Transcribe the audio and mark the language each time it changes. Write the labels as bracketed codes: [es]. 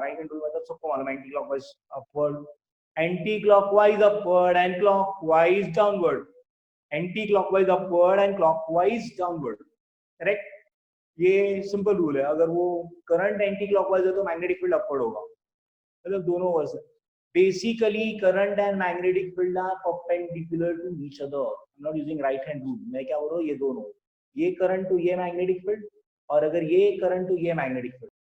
[en] right hand rule [hi] मतलब सबको मालूम है, [en] Anti clockwise upward, anti clockwise upward and clockwise downward, anti clockwise upward and clockwise downward, correct. [hi] ये simple rule है, अगर वो करंट एंटी क्लॉकवाइज है तो मैग्नेटिक फील्ड अपवर्ड होगा, मतलब दोनों वर्स है। [en] Basically, current and magnetic field are perpendicular to each other. I'm not using right hand rule. [hi] मैं क्या बोल रहा हूँ, ये दोनों, ये करंट टू ये मैग्नेटिक फील्ड, और अगर ये करंट टू ये मैग्नेटिक फील्ड।